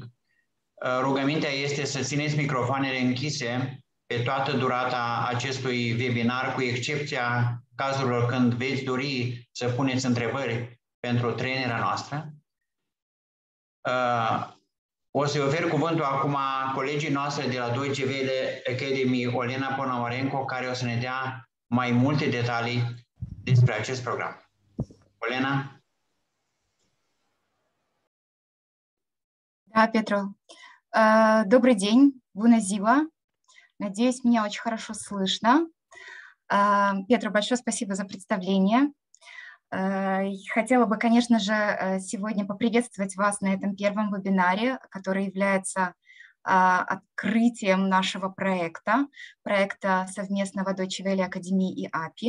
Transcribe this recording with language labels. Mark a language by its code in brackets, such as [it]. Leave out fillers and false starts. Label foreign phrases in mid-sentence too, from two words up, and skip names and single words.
[ro] Rugămintea este să țineți microfoanele închise pe toată durata acestui webinar, cu excepția cazurilor când veți dori să puneți întrebări pentru trainera noastră. O să-i ofer cuvântul acum colegii noastre de la Deutsche Welle Academy, Olena Ponomarenko, care o să ne dea mai multe detalii despre acest program. Olena? [ru] Да, Петро. Добрый день, [ro] bună ziua. [ru] Надеюсь, меня очень хорошо слышно. Петро, большое спасибо за представление. Хотела бы, конечно же, сегодня поприветствовать вас на этом первом вебинаре, который является открытием нашего проекта совместного Deutsche Welle Академии и API.